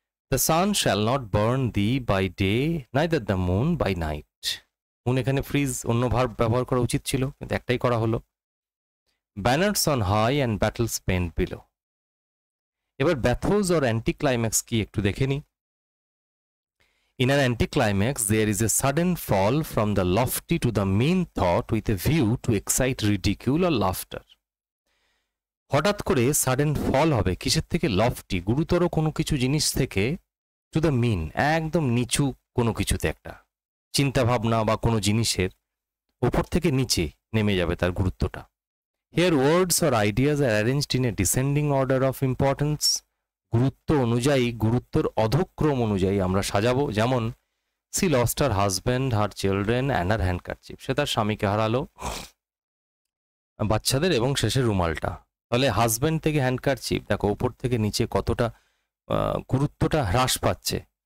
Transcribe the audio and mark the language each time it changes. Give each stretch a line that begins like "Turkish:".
English: The sun shall not burn thee by day neither the moon by night.
Bangla: Moon এখানে fridge, অন্য verb ব্যবহার করা উচিত ছিল কিন্তু একটাই করা হলো।
English: Banners on high and battles paint below.
Bangla: এবার ব্যাথোজ অর অ্যান্টিক্লাইম্যাক্স কি একটু দেখে নি।
English: In an anticlimax, there is a sudden fall from the lofty to the mean thought with a view to excite ridicule or laughter.
Bangla: হঠাৎ করে sudden ফল হবে কিসের থেকে? লফটি, গুরুতর কোনো কিছু জিনিস থেকে,
English: to the mean,
Bangla: একদম নিচু কোনো কিছুতে, একটা চিন্তা ভাবনা বা কোনো জিনিসের উপর থেকে নিচে নেমে যাবে তার গুরুত্বটা।
English: Here words or ideas are arranged in a descending order of importance.
Bangla: গুরুত্ব অনুযায়ী, গুরুত্বর অধক্রম অনুযায়ী আমরা সাজাবো। যেমন
English: she lost her husband, her children and her handkerchief,
Bangla: সে তার স্বামীকে হারালো, বাচ্চাদের এবং শেষে রুমালটা। তাহলে হাজব্যান্ড থেকে হ্যান্ডকারচিপ, দেখো উপর থেকে নিচে কতটা গুরুত্বটা হ্রাস পাচ্ছে।